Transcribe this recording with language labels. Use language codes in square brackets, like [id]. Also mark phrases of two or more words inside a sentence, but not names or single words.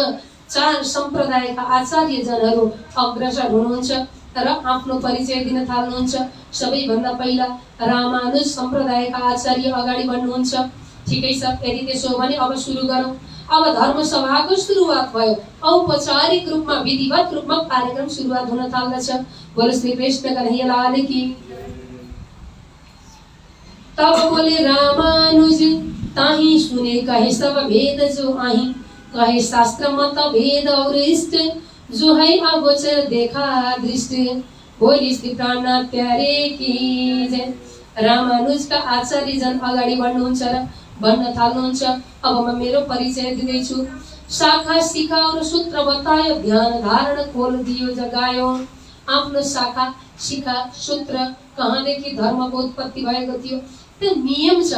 [ne] 4 सम्प्रदायका आचार्यजनहरू अग्रसर हुनुहुन्छ र आफ्नो परिचय दिन थाल्नुहुन्छ। सबैभन्दा पहिला रामानुज सम्प्रदायका आचार्य अगाडि बढ्नुहुन्छ। ठिकै छ, यदि त्यसो हो भने अब सुरु गरौँ। अब धर्मसभाको सुरुवात भयो। औपचारिक रूपमा, विधिवत रूपमा कार्यक्रम सुरुवात हुन थाल्दछ। [hi] बोलो श्री कृष्ण कन्हैया लाल की। तब बोले रामानुज, ताही सुने कहे सब भेद जो आही, कहे शास्त्र मत भेद और इष्ट, जो है अगोचर देखा दृष्टि। बोली श्री प्राणनाथ प्यारे की जय। [ne] रामानुजका आचार्यजन अगाडि बढ्नुहुन्छ र भन्न थाल्नुहुन्छ, अब म मेरो परिचय दिँदैछु। [hi] शाखा शिखा और सूत्र बतायो, ध्यान धारण खोल दियो जगायो। [ne] आफ्नो शाखा शिखा सूत्र कहाँदेखि धर्मको उत्पत्ति भएको थियो त्यो नियम छ।